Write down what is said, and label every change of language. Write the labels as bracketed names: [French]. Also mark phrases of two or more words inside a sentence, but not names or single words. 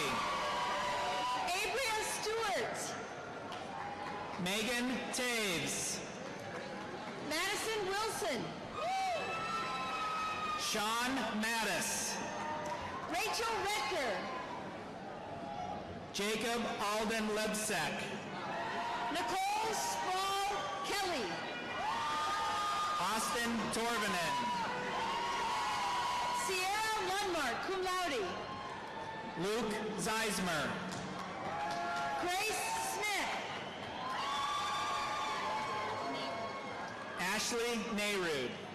[English] Abria Stewart. Megan Taves. Madison Wilson. Sean Mattis. Rachel Rector. Jacob Alden Lebsek. Nicole Sproul Kelly. Austin Torvinen. Sierra Lundmark, [Latin] cum laude. [English] Luke Zeismer. Grace Smith. Ashley Nayrud.